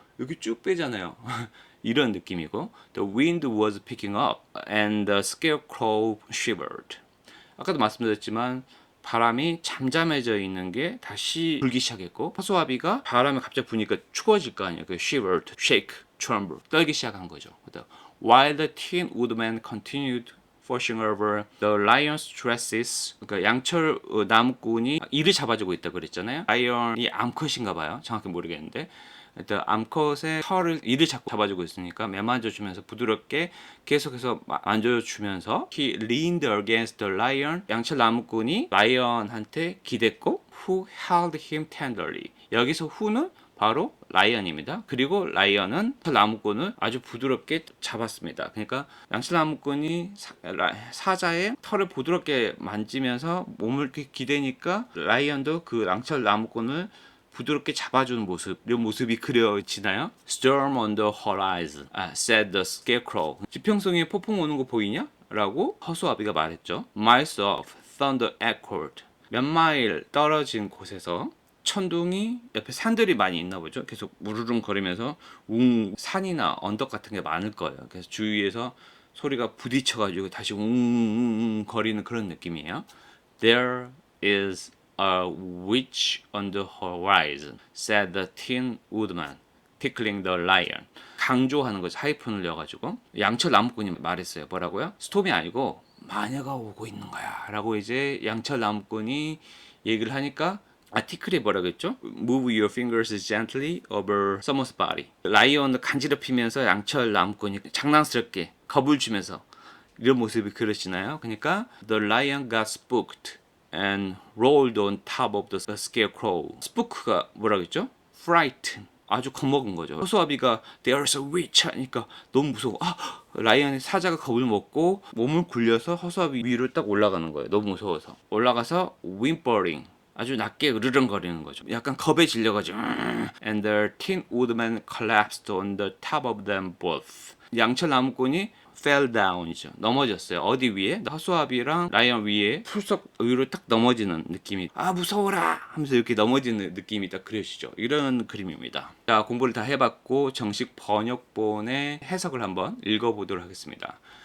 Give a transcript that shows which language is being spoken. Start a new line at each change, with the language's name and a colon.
Korean: 여기 쭉 빼잖아요. 이런 느낌이고
English: The wind was picking up and the scarecrow shivered.
Korean: 아까도 말씀드렸지만 바람이 잠잠해져 있는 게 다시 불기 시작했고 허수아비가 바람이 갑자기 부니까 추워질 거 아니에요. 그 shivered, shake, tremble, 떨기 시작한 거죠.
English: While the tin woodman continued forcing over the lion's tresses.
Korean: 그러니까 양철 나무꾼이 이를 잡아주고 있다 그랬잖아요. 라이언이 암컷인가 봐요. 정확히 모르겠는데 일단 암컷의 이를 자꾸 잡아주고 있으니까 매만져주면서 부드럽게 계속해서 만져주면서
English: He leaned against the lion.
Korean: 양철 나무꾼이 라이언한테 기댔고
English: Who held him tenderly.
Korean: 여기서 who는 바로 라이언입니다. 그리고 라이언은 나무꾼을 아주 부드럽게 잡았습니다. 그러니까 양철 나무꾼이 사자의 털을 부드럽게 만지면서 몸을 이렇게 기대니까 라이언도 그 양철 나무꾼을 부드럽게 잡아주는 모습, 이런 모습이 그려지나요?
English: Storm on the horizon, said the scarecrow.
Korean: 지평선에 폭풍 오는 거 보이냐? 라고 허수아비가 말했죠.
English: Miles off, thunder echoed.
Korean: 몇 마일 떨어진 곳에서 천둥이 옆에 산들이 많이 있나 보죠. 계속 우르릉 거리면서 산이나 언덕 같은 게 많을 거예요. 그래서 주위에서 소리가 부딪혀가지고 다시 거리는 그런 느낌이에요.
English: There is a witch on the horizon, said the tin woodman, tickling the lion.
Korean: 강조하는 거죠. 하이픈을 넣어가지고 양철 나무꾼이 말했어요. 뭐라고요? 스톰이 아니고 마녀가 오고 있는 거야 라고 이제 양철 나무꾼이 얘기를 하니까 티클이 뭐라고 했죠?
English: Move your fingers gently over someone's body.
Korean: 라이언을 간지럽히면서 양철 나무꾼이 장난스럽게 겁을 주면서 이런 모습이 그려지나요?
English: 그러니까 The lion got spooked and rolled on top of the scarecrow.
Korean: spook가 뭐라고 했죠? frighten. 아주 겁먹은 거죠. 허수아비가
English: There's a witch
Korean: 하니까 너무 무서워. 라이언의 사자가 겁을 먹고 몸을 굴려서 허수아비 위로 딱 올라가는 거예요. 너무 무서워서. 올라가서 whimpering. 아주 낮게 으르렁거리는 거죠. 약간 겁에 질려가지고
English: And the tin woodman collapsed on the top of them both.
Korean: 양철 나무꾼이 fell down이죠. 넘어졌어요. 어디 위에? 허수아비랑 라이언 위에 풀썩 위로 딱 넘어지는 느낌이 무서워라 하면서 이렇게 넘어지는 느낌이 딱 그려지죠. 이런 그림입니다. 자, 공부를 다 해봤고 정식 번역본의 해석을 한번 읽어보도록 하겠습니다.